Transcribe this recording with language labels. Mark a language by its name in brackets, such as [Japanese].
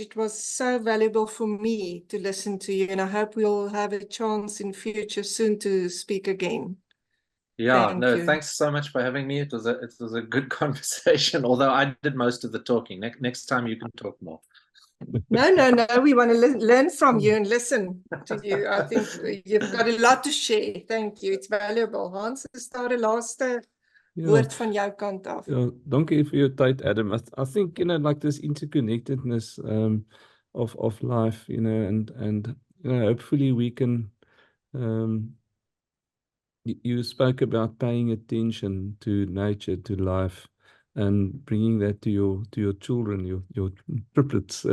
[English] It was so valuable for me to listen to you, and I hope we'll have a chance in future soon to speak again. Yeah, Thank you. thanks so much for having me. It was a good conversation, although I did most of the talking. Next time you can talk more. No, we want to learn from you and listen to you. I think you've got a lot to share. Thank you. It's valuable. [Afrikaans] Hans, is daar 'n laaste woord van jou kant af? Ja, dankie vir jou tyd, Adam. [English] I think, you know, like this interconnectedness of life, you know, and you know, hopefully we can you spoke about paying attention to nature, to life, and bringing that to your children, your triplets.